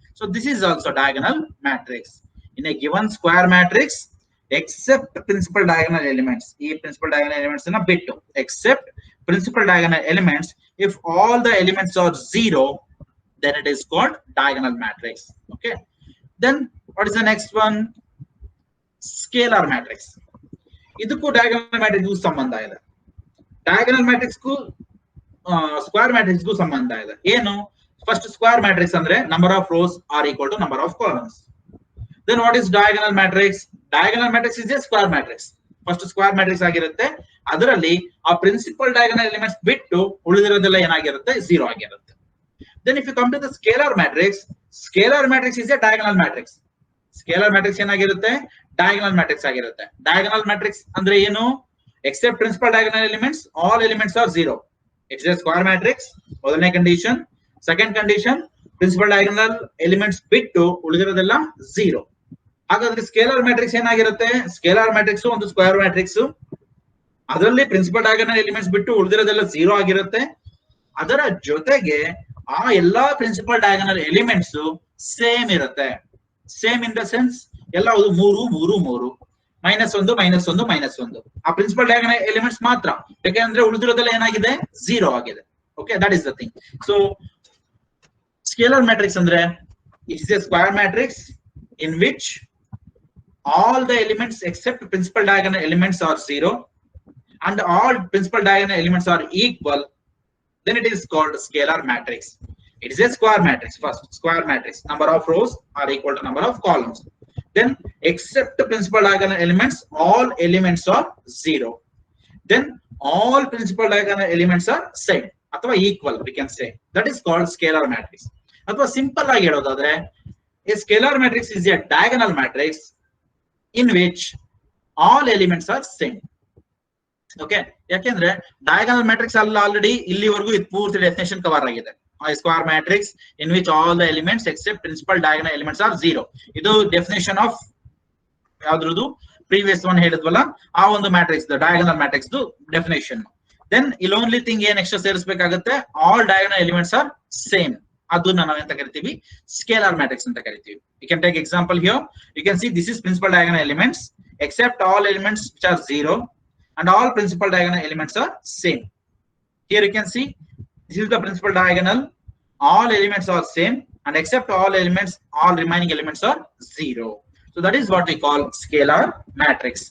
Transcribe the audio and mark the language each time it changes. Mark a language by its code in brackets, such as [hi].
[en] So this is also diagonal matrix. In a given square matrix except principal diagonal elements, [kn] ಈ principal diagonal elements ಅನ್ನ ಬಿಟ್ಟು [en] Except principal diagonal elements, if all the elements are 0 then it is called diagonal matrix. Okay, then what is the next one? Scalar matrix. [kn] ಇದಕ್ಕೂ diagonal matrix ಗೂ ಸಂಬಂಧ ಇದೆ. diagonal matrix ಗೂ square matrix ಗೂ ಸಂಬಂಧ ಇದೆ. ಏನು? [en] first square matrix [kn] ಅಂದ್ರೆ [en] number of rows are equal to number of columns. Then what is diagonal matrix? Diagonal matrix is a square matrix. [kn] First square matrix ಆಗಿರುತ್ತೆ, ಅದರಲ್ಲಿ ಆ ಪ್ರಿನ್ಸಿಪಲ್ ಡಯಾಗನಲ್ ಎಲಿಮೆಂಟ್ಸ್ ಬಿಟ್ಟು ಉಳಿದಿರೋದೆಲ್ಲ ಏನಾಗಿರುತ್ತೆ? 0 ಆಗಿರುತ್ತೆ. [en] Then if you come to the scalar matrix is a diagonal matrix. [kn] Scalar matrix ಏನಾಗಿರುತ್ತೆ? diagonal matrix ಆಗಿರುತ್ತೆ. diagonal matrix ಅಂದ್ರೆ ಏನು? [en] except principal diagonal elements, all elements are 0. It's a square matrix. [kn] ಮೊದಲನೇ condition. Second condition, principal diagonal elements ಬಿಟ್ಟು ಉಳಿದಿರೋದೆಲ್ಲ 0. ಹಾಗಾದ್ರೆ scalar matrix ಏನಾಗಿರುತ್ತೆ? Scalar matrix ಒಂದು square matrix, ಅದರಲ್ಲಿ ಪ್ರಿನ್ಸಿಪಲ್ ಡಯಾಗನಲ್ ಎಲಿಮೆಂಟ್ಸ್ ಬಿಟ್ಟು ಉಳಿದಿರೋದೆಲ್ಲ 0 ಆಗಿರುತ್ತೆ. ಅದರ ಜೊತೆಗೆ ಆ ಎಲ್ಲಾ ಪ್ರಿನ್ಸಿಪಲ್ ಡಯಾಗನಲ್ ಎಲಿಮೆಂಟ್ಸ್ ಸೇಮ್ ಇರುತ್ತೆ. [en] same in the sense [kn] ಎಲ್ಲ 3 3 3 -1 -1 -1 ಆ ಪ್ರಿನ್ಸಿಪಲ್ ಡಯಾಗನಲ್ ಎಲಿಮೆಂಟ್ಸ್ ಮಾತ್ರ, ಯಾಕೆಂದ್ರೆ ಉಳಿದಿರೋದೆಲ್ಲ ಏನಾಗಿದೆ? [en] 0 ಆಗಿದೆ. Okay, that is the thing. So scalar matrix ಅಂದ್ರೆ it is a square matrix in which all the elements except principal diagonal elements are 0 and all principal diagonal elements are equal, then it is called scalar matrix. It is a square matrix. First square matrix, number of rows are equal to number of columns. Then except the principal diagonal elements, all elements are 0. Then all principal diagonal elements are same. ಅಥವಾ equal we can say, that is called scalar matrix. [kn] ಅಥವಾ simple ಆಗಿ ಹೇಳೋದಾದ್ರೆ [en] a scalar matrix is a diagonal matrix in which all elements are same. [kn] Okay, ಯಾಕೆಂದ್ರೆ diagonal matrix ಅಲ್ಲ already ಇಲ್ಲಿವರೆಗೂ ಇದು ಪೂರ್ತಿ definition cover ಆಗಿದೆ. [en] Square matrix in which all the elements except principal diagonal elements are 0. [kn] ಇದು definition of ಯಾವ್ದ್ರದ್ದು previous one ಹೇಳಿದ್ವಲ್ಲ ಆ ಒಂದು matrix diagonal matrix definition. [en] then ಇಲ್ಲಿ only thing [kn] ಏನ್ extra ಸೇರಿಸಬೇಕಾಗುತ್ತೆ, [en] All diagonal elements are same. [kn] ಅದನ್ನ ನಾವು ಎಂತ ಕರಿತೀವಿ, ಸ್ಕೇಲಾರ್ ಮ್ಯಾಟ್ರಿಕ್ಸ್ ಅಂತ ಕರಿತೀವಿ. [en] You can take example here. You can see this is principal diagonal elements except all elements which are 0 and all principal diagonal elements are same. Here you can see this is the principal diagonal, all elements are same and except all elements, all remaining elements are 0. So that is what we call scalar matrix.